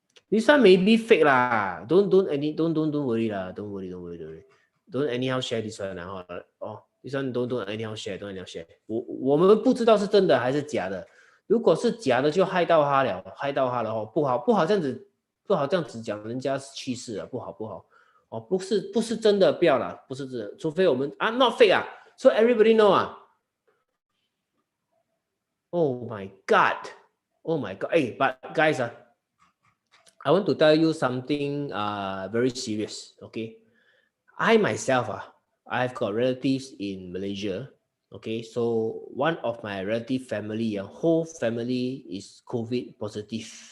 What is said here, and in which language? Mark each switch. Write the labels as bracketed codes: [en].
[en] This one may be fake lah. Don't worry lah. Don't worry. Don't anyhow share this one this one don't anyhow share. Don't anyhow share. [zh] 我们不知道是真的还是假的。如果是假的就害到他了，害到他了不好这样子，不好这样子讲人家去世了，不好不是真的，不要啦，不是真的，除非我们 [en] not fake so everybody know Oh my god. Hey, but guys I want to tell you something very serious. Okay, I myself I've got relatives in Malaysia. Okay, so one of my relative family, whole family is COVID positive.